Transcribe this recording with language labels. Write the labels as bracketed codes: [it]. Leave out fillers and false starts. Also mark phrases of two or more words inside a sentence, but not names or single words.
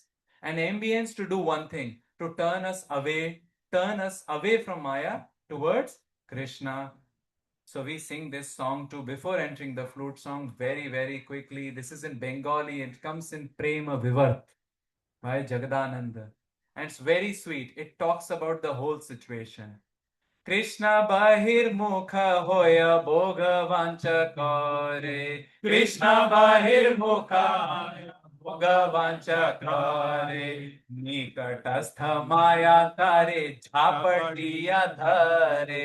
[en] An ambience to do one thing, to turn us away from Maya towards Krishna. So we sing this song too before entering the flute song very quickly. This is in Bengali. It comes in Prema Vivat by Jagadananda. And it's very sweet. It talks about the whole situation. [bn] কৃষ্ণ বহির্মুখ হয় ভোগ বাঞ্ছা করে কৃষ্ণ বহির্মুখ ভোগ বাঞ্ছা করে নিকটস্থ মায়া করে ঝাপটিয়া ধরে